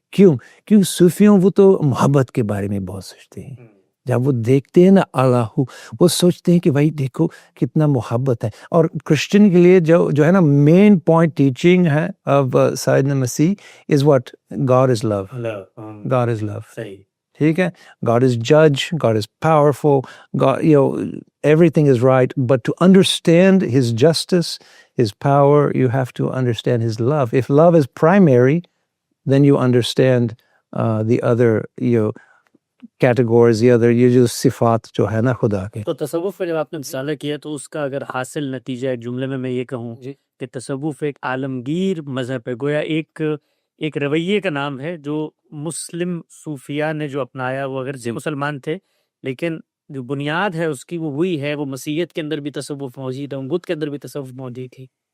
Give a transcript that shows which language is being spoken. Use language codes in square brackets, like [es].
[ur] کیوں صوفیوں وہ تو محبت کے بارے میں بہت سوچتے ہیں. جب وہ دیکھتے ہیں نا اللہ, وہ سوچتے ہیں کہ بھائی دیکھو کتنا محبت ہے. اور کرسچن کے لیے جو ہے نا مین پوائنٹ ٹیچنگ ہے آف سیدنا مسیح [en] Is what, God is love. God is love. [ur] صحیح. ٹھیک ہے, [en] God is judge, God is powerful, God, everything is right, but to understand his justice, his power, you have to understand his love. If love is primary, then you understand the other categories, the other [ur] جو صفات جو ہے نا خدا کے. تو تصوف میں جب آپ نے مطالعہ کیا تو اس کا اگر حاصل نتیجہ ایک جملے میں یہ کہوں کہ تصوف ایک عالمگیر مذہب ہے, گویا ایک رویے کا نام ہے جو مسلم صوفیاء نے جو اپنایا, وہ اگر مسلمان تھے لیکن جو بنیاد ہے اس کی وہ وہی ہے, وہ مسیحیت کے اندر بھی تصوف موجود ہے, بدھ کے اندر بھی تصوف موجود تھی.